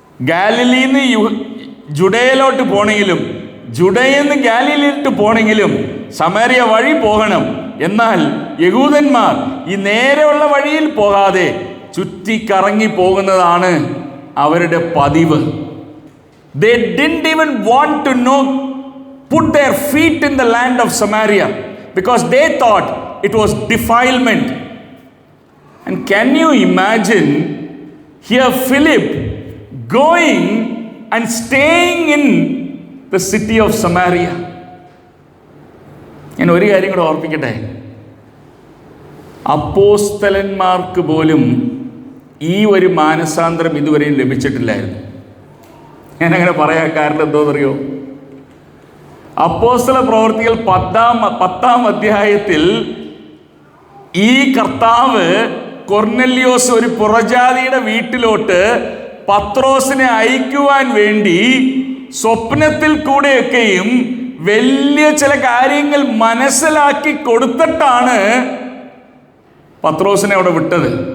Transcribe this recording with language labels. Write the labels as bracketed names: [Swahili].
[Malayalam] ഗാലിലിന്ന് ജുഡയിലോട്ട് പോണെങ്കിലും ജുഡയെന്ന് ഗാലിലിലോട്ട് പോണെങ്കിലും സമരിയ വഴി പോകണം. എന്നാൽ യഹൂദന്മാർ ഈ നേരെയുള്ള വഴിയിൽ പോകാതെ ചുറ്റിക്കറങ്ങി പോകുന്നതാണ് അവരുടെ പതിവ്. [English] They didn't even want to put their feet in the land of Samaria because they thought it was defilement. And can you imagine here Philip going and staying in the city of Samaria? [Malayalam] ഞാൻ ഒരു കാര്യം കൂടെ ഓർപ്പിക്കട്ടെ. അപ്പോസ്തലന്മാർക്ക് പോലും ഈ ഒരു മാനസാന്തരം ഇതുവരെയും ലഭിച്ചിട്ടില്ലായിരുന്നു. ഞാനങ്ങനെ പറയാൻ കാരണം എന്തോന്നറിയോ? അപ്പോസ്തല പ്രവൃത്തികൾ 10-ാം അധ്യായത്തിൽ ഈ കർത്താവ് കൊർനെല്യോസ് ഒരു പുറജാതിയുടെ വീട്ടിലോട്ട് പത്രോസിനെ അയക്കുവാൻ വേണ്ടി സ്വപ്നത്തിൽ കൂടെയൊക്കെയും വലിയ ചില കാര്യങ്ങൾ മനസ്സിലാക്കി കൊടുത്തിട്ടാണ് പത്രോസിനെ അവിടെ വിട്ടത്.